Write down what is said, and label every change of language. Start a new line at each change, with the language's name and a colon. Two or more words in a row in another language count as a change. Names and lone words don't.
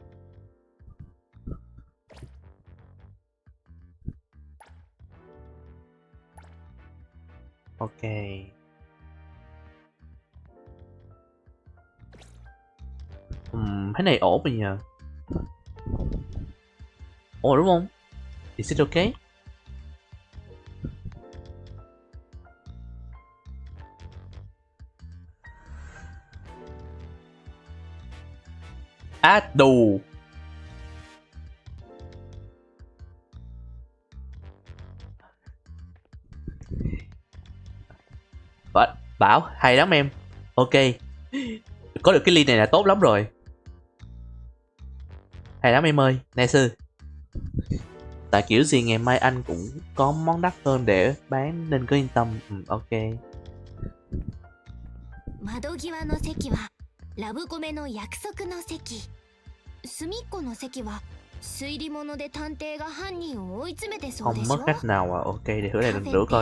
Vietnamese: Ok. Cái này ổn rồi nhờ. Ổn đúng không?
English: Is it okay?
Vietnamese: Đù. Bảo hay lắm em. Ok, có được cái ly này là tốt lắm rồi. Hay lắm em ơi, nice. Tại kiểu gì ngày mai anh cũng có món đắt hơn để bán nên cứ yên tâm. Ok.
Japanese: 窓際の席はラブコメの約束の席。隅っこの席は推理物で探偵が犯人を追い詰めてそうで
Vietnamese: Không
Japanese: し
Vietnamese: mất
Japanese: ょ。
Vietnamese: cách nào à. Ok, để thử này lần nữa coi.